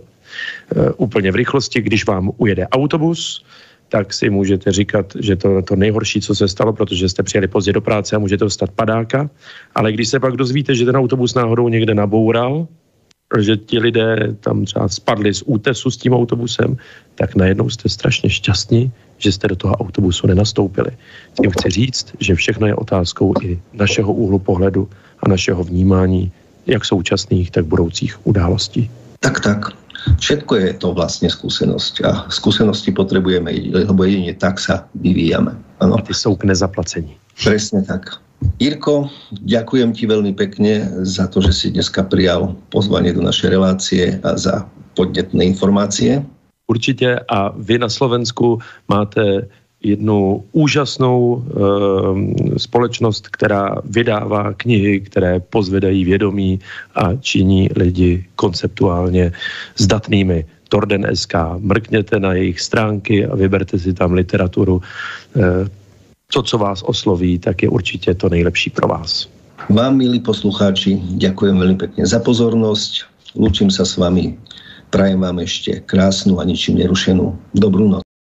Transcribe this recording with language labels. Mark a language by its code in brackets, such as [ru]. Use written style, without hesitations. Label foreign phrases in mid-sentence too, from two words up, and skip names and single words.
[cs] Úplně v rychlosti, když vám ujede autobus, tak si můžete říkat, že to nejhorší, co se stalo, protože jste přijeli pozdě do práce a můžete dostat padáka, ale když se pak dozvíte, že ten autobus náhodou někde naboural, že ti lidé tam třeba spadli z útesu s tím autobusem, tak najednou jste strašně šťastní, že jste do toho autobusu nenastoupili. Tím chci říct, že všechno je otázkou i našeho úhlu pohledu a našeho vnímání, jak současných, tak budoucích událostí. [sk] Tak. Všetko je to vlastne skúsenosť a skúsenosti potrebujeme, lebo jedine tak sa vyvíjame. Ano? A ty sú k nezaplacení. Presne tak. Jirko, ďakujem ti veľmi pekne za to, že si dneska prijal pozvanie do našej relácie a za podnetné informácie. [cs] Určitě a vy na Slovensku máte jednu úžasnou společnost, která vydává knihy, které pozvedají vědomí a činí lidi konceptuálně zdatnými. Torden.sk, mrkněte na jejich stránky a vyberte si tam literaturu. To, co vás osloví, tak je určitě to nejlepší pro vás. [sk] Vám, milí poslucháči, ďakujem veľmi pekne za pozornosť. Lúčim sa s vami. Prajem vám ešte krásnu a ničím nerušenú dobrú noc.